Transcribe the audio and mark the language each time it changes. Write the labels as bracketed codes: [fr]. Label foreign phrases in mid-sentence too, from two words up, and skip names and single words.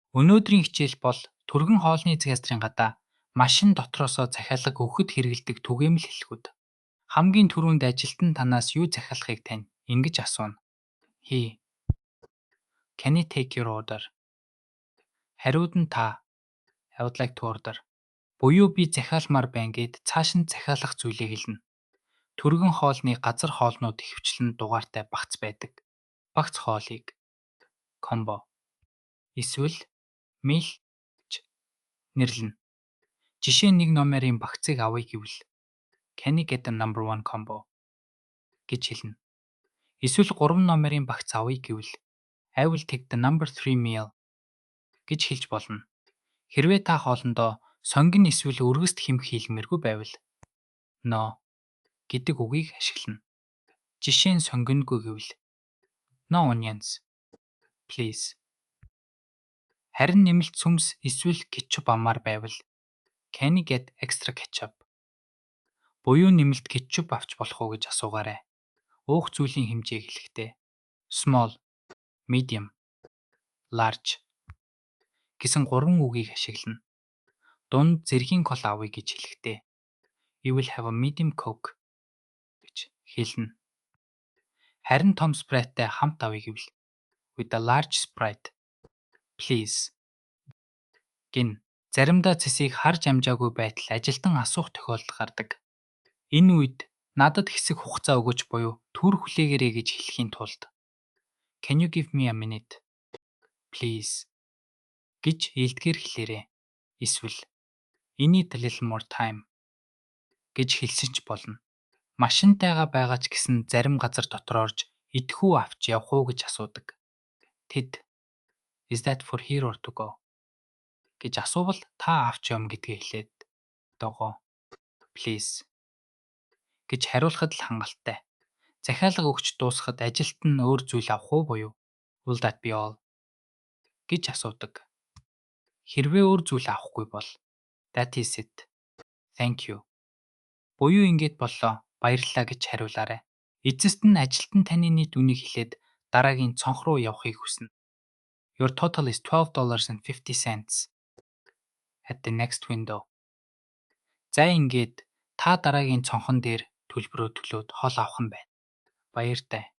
[mn] Өнөөдрийн хичээл бол түргэн хоолны згастрын гадаа машин дотроосоо захиалга өгөхөд хэрэглэдэг түгээмэл хэллэгүүд. Хамгийн түрүүнд ажилтан танаас юу захиалахыг тань ингэж асууна. [en] He. Can I take your order? [mn] Хариуд нь та. [en] I would like to order. [mn] Буюу би захиалмаар байна гэд цааш нь захиалах зүйлийг хэлнэ. Түргэн хоолны газар хоолнууд ихэвчлэн дугаартай багц байдаг. Багц хоолыг combo. Эсвэл meal нэрлэнэ. Жишээ нэг номерын багцыг авъя гэвэл [en] Can I get the number 1 combo [mn] гэж хэлнэ. Эсвэл 3 номерын багц авъя гэвэл [en] I will take the number 3 meal [mn] гэж хэлж болно. Хэрвээ та хоолндоо сонгин эсвэл өргөст хэмэх хэлмээргүй байвал No гэдэг үгийг ашиглана. Жишээ нь сонгингүй гэвэл [en] No onions please. [mn] Харин нэмэлт сүмс эсвэл кетчуп амаар байвал [en] Can I get extra ketchup? [mn] Буюу нэмэлт кетчуп авч болох уу гэж асуугаарай. Уух зүйлийн хэмжээг хэлэхдээ [en] small, medium, large [mn] гэсэн 3 үгийг ашиглана. Дунд зэргийн кол авъя гэж хэлэхдээ [en] You will have a medium coke [mn] гэж хэлнэ. Харин том спрайтай хамт авъя гэвэл [en] With a large Sprite please [mn] гин. Заримдаа цэсийг харж амжаагүй байтал ажилтан асуух тохиолдол гардаг. Энэ үед надад хэсэг хугацаа өгөөч буюу төр хүлээгээрэй гэж хэлэхийн тулд [en] Can you give me a minute please [mn] гэж илтгэр хэлээрэй. Эсвэл [en] I need a little more time [mn] гэж хэлсэн ч болно. Машинтайгаа байгаа ч гэсэн зарим газар дотор орж идэхүү авч явах уу гэж асуудаг. Тэд [en] Is that for here or to go [mn] гэж асуувал та авч явна гэдгээ хэлээд догоо please гэж хариулахад л хангалттай. Захиалга өгч дуусахад ажилт нь өөр зүйл авах уу буюу [en] Will that be all [mn] гэж асуудаг. Хэрвээ өөр зүйл авахгүй бол [en] That is it. Thank you. [mn] Буюу ингэж боллоо. Баярлалаа гэж хариулаарай. Эцэст нь ажилтан таны нийт үнийг хэлээд дараагийн цонх руу явахыг хүснэ. [en] Your total is $12.50 at the next window. [mn] За ингээд та дараагийн цонхон дээр төлбөрөө төлөөд хоол авах нь байна. Баяртай.